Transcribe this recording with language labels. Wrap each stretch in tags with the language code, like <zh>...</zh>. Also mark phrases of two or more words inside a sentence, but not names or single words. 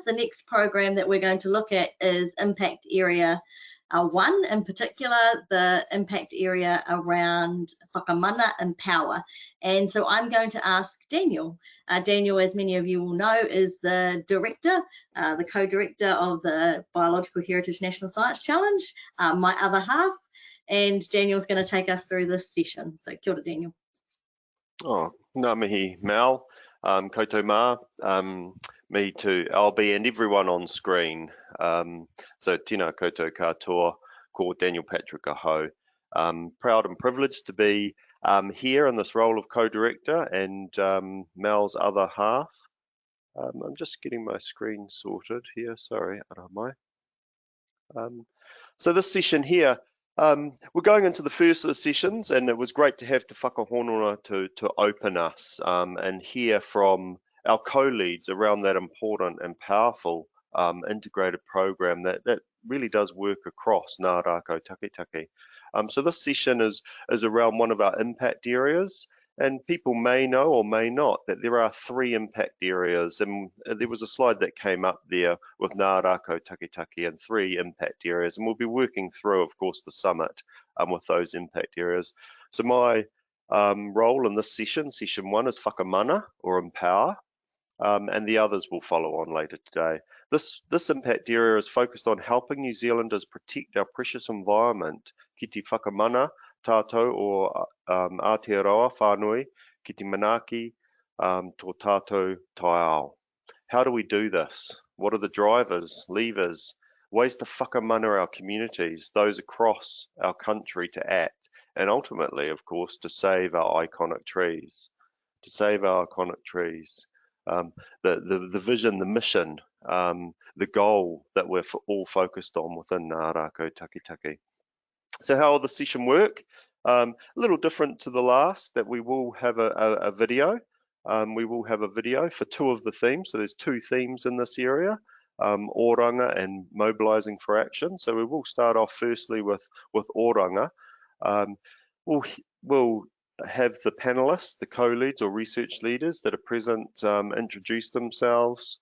<en>The next program that we're going to look at is Impact Area 1, in particular, the impact area around Whakamana and power. And so I'm going to ask Daniel. Daniel, as many of you will know, is the director, the co-director of the Biological Heritage National Science Challenge, my other half. And Daniel's going to take us through this session. So</en> <mi>kia ora,</mi> <en>Daniel.</en> <mi>Oh, ngā mihi Mel, koutou mā, me</mi> <en>to Albie and everyone on screen.</en> <mi>So tēnā koutou katoa, ko Daniel Patrick Ahau.</mi> <en>Proud and privileged to be here in this role of co-director and Mel's other half. I'm just getting my screen sorted here, sorry, aramai. So this session here, we're going into the first of the sessions, and it was great to have Te Whakahononga to open us and hear from our co-leads around that important and powerful integrated program that really does work across ngā rākau takitaki. So this session is around one of our impact areas, and people may know or may not that there are 3 impact areas, and there was a slide that came up there with ngā rākau takitaki and 3 impact areas, and we'll be working through, of course, the summit with those impact areas. So my role in this session 1 is Whakamana or empower, and the others will follow on later today. This impact area is focused on helping New Zealanders protect our precious environment</en> <mi>ki te Whakamana tātou o Aotearoa whānui ki te manaki tō tātou taiao.</mi> <en>How do we do this? What are the drivers, levers, ways to whakamana our communities, those across our country to act, and ultimately, of course, to save our iconic trees, the vision, the mission, the goal that we're all focused on within ngā rākau takitaki. So how will the session work? A little different to the last, that we will have a video. We will have a video for 2 of the themes. So there's 2 themes in this area, Oranga and Mobilising for Action. So we will start off firstly with Oranga. We'll have the panelists, the co-leads or research leaders that are present introduce themselves.</en>